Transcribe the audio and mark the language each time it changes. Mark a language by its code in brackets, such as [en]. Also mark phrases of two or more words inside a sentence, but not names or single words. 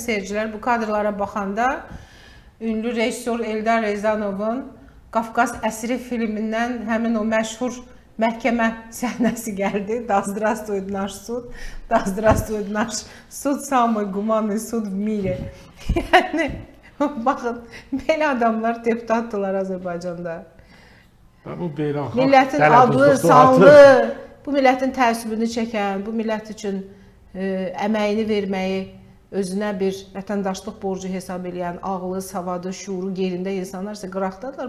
[az] seyircilər, bu kadrlara baxanda ünlü rejissor Eldar Reyzanovun Qafqaz Əsiri filmindən həmin o məşhur məhkəmə səhnəsi gəldi. [ru] Da здравствует наш суд, da здравствует наш суд, самый гуманный суд в мире. [az] Yəni, baxın, belə adamlar deputatdılar Azərbaycanda. Millətin adlı, sanlı, bu millətin təəssübünü çəkən, bu millət üçün əməyini verməyi özünə bir vətəndaşlıq borcu hesab edən, ağlı, savadı, şuuru yerində insanlar isə qıraqdadılar.